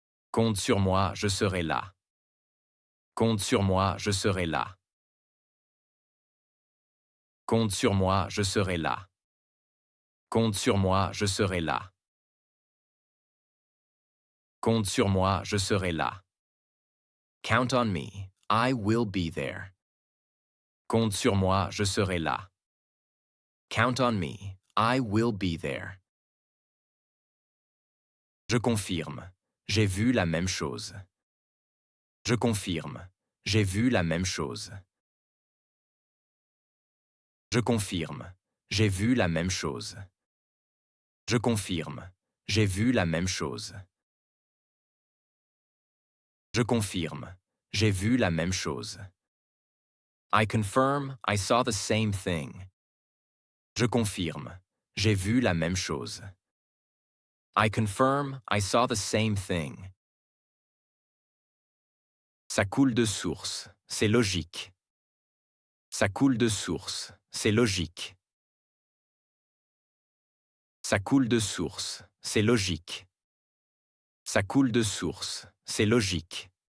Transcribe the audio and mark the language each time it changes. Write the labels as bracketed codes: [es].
[fr] Compte sur moi, je serai là. Compte sur moi, je serai là. Compte sur moi, je serai là. Compte sur moi, je serai là. Compte sur moi, je serai là. [en] Count on me, I will be there. [fr] Compte sur moi, je serai là. [en] Count on me, I will be there. [fr] Je confirme, j'ai vu la même chose. Je confirme, j'ai vu la même chose. Je confirme, j'ai vu la même chose. Je confirme, j'ai vu la même chose. Je confirme, j'ai vu la même chose. [en] I confirm, I saw the same thing. [fr] Je confirme, j'ai vu la même chose. [en] I confirm, I saw the same thing. [fr] Ça coule de source, c'est logique. Ça coule de source, c'est logique. Ça coule de source, c'est logique. Ça coule de source, c'est logique.